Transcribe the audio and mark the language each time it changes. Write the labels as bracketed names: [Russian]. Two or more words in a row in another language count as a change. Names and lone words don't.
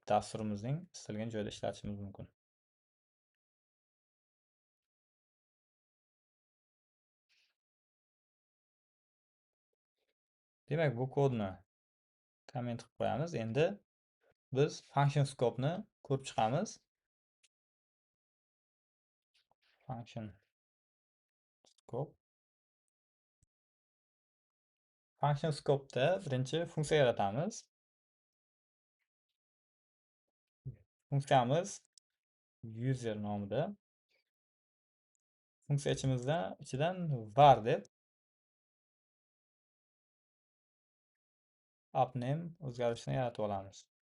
[Uzbek] Dasturimizning istalgan joyda ishlatishimiz mumkin. Demak, bu kodni komment qilib qo'yamiz. Endi biz [English] function scope'ni [Uzbek] ko'rib chiqamiz. [English] Function scope. Function scope'da [Uzbek] birinchi funksiya yaratamiz. Funksiyamiz user nomida. Funksiya ichidan var deb appname o'zgarishini yaratib olamiz.